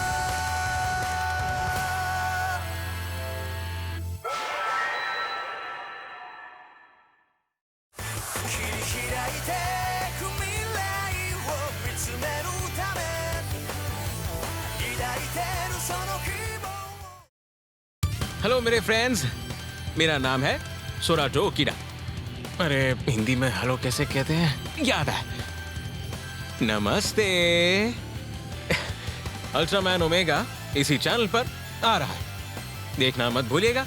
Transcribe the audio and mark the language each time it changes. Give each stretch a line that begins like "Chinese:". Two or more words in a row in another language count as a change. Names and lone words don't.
Japanese: 切り開いてく未来を見つめるため抱いてるその希望
Hindi: हेलो मेरे फ्रेंड्स, मेरा नाम है सोराटो किरा। अरे हिंदी में हेलो कैसे कहते हैं याद है। नमस्ते। अल्ट्रामैन ओमेगा इसी चैनल पर आ रहा है, देखना मत भूलिएगा।